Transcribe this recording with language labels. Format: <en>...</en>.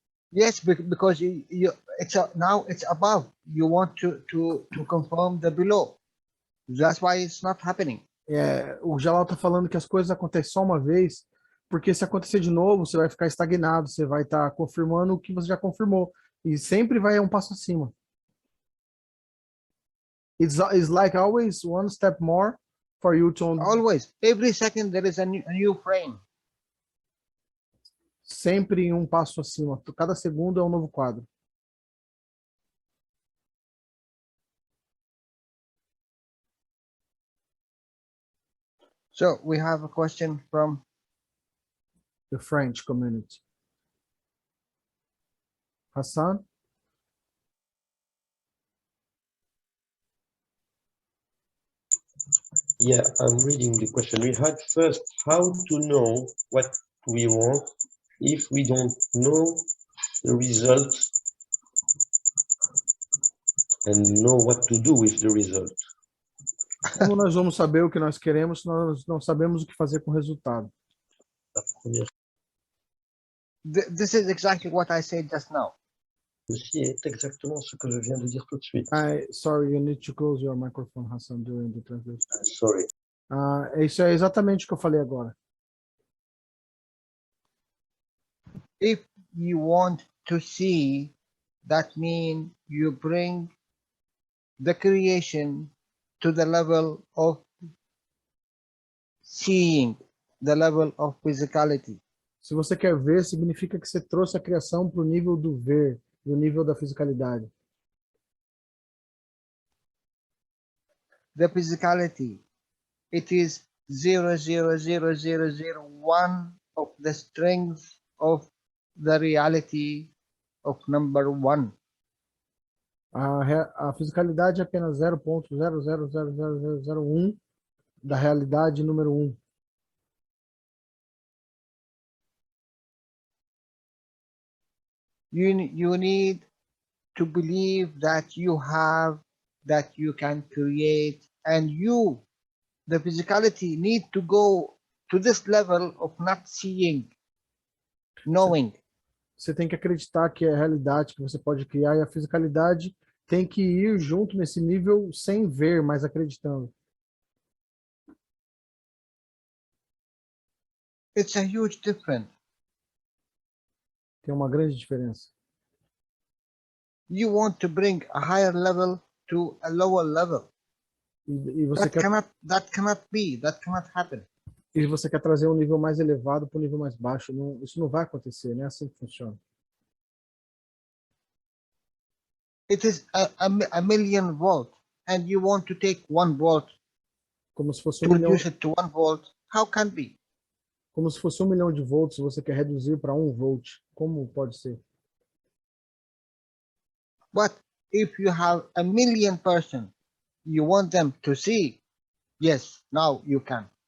<en>Yes, because now it's above. You want to confirm the below. That's why it's not happening.</en> <pt>O Jalal tá falando que as coisas acontecem só uma vez, porque se acontecer de novo, você vai ficar estagnado, você vai estar confirmando o que você já confirmou, e sempre vai um passo acima.</pt> <en>It's like always one step more for you to... Always. Every second there is a new frame.</en> <pt>Sempre um passo acima. Cada segundo é um novo quadro.</pt> <en>So we have a question from the French community. Hassan? Yeah, I'm reading the question. We had first how to know what we want if we don't know the result and know what to do with the result.</en> <pt>Como nós vamos saber o que nós queremos se nós não sabemos o que fazer com o resultado?</pt> <en>This is exactly what I said just now.</en> <fr>Ceci est exactement ce que je viens de dire tout de suite.</fr> <en>Sorry, you need to close your microphone, Hassan, during the translation. Sorry.</en> <pt>Isso é exatamente o que eu falei agora.</pt> <en>If you want to see, that means you bring the creation to the level of seeing, the level of physicality.</en> <pt>Se você quer ver, significa que você trouxe a criação para o nível do ver, do nível da fisicalidade.</pt> <en>The physicality, it is 0.00001 of the strength of the reality of number one.</en> <pt>A fisicalidade é apenas 0.000001 da realidade número 1.</pt> <en>You need to believe that you have, that you can create, and you, the physicality, need to go to this level of not seeing, knowing.</en> <pt>Você tem que acreditar que é a realidade que você pode criar, e a fisicalidade tem que ir junto nesse nível sem ver, mas acreditando.</pt> <en>It's a huge difference.</en> <pt>Tem uma grande diferença.</pt> <en>You want to bring a higher level to a lower level.</en> <pt>E você</pt> <en>that cannot be, that cannot happen.</en> <pt>E você quer trazer um nível mais elevado para um nível mais baixo. Não, isso não vai acontecer, não é assim que funciona.</pt> <en>It is a million volt, and you want to take 1 volt</en> <pt>como se fosse</pt> <en>to reduce it to 1 volt. How can be?</en> <pt>Como se fosse 1 milhão de volts, você quer reduzir para 1 volt. Como pode ser?</pt> <en>But if you have a million person, you want them to see, yes, now you can.</en>